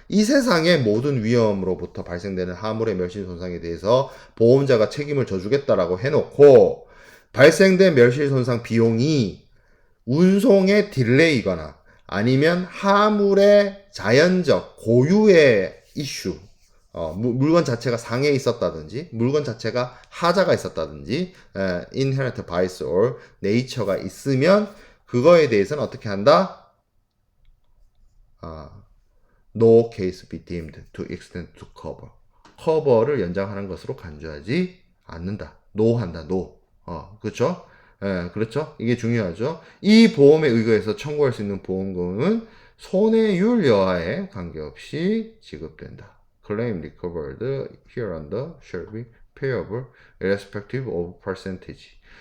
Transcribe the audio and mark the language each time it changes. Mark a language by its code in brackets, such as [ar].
[ko] 이 세상의 모든 위험으로부터 발생되는 화물의 멸실손상에 대해서 보험자가 책임을 져주겠다라고 해놓고 발생된 멸실손상 비용이 운송의 딜레이거나 아니면 화물의 자연적 고유의 이슈 물건 자체가 상해에 있었다든지 물건 자체가 하자가 있었다든지 [en] inherent bias or nature [ko] 가 있으면 그거에 대해서는 어떻게 한다? [en] No case be deemed to extend to cover. [ko] 커버를 연장하는 것으로 간주하지 않는다. No 한다. No. 그렇죠? 그렇죠? 이게 중요하죠. 이 보험에 의거해서 청구할 수 있는 보험금은 손해율 여하에 관계없이 지급된다. [en] Claim recovered hereunder shall be payable irrespective of percentage.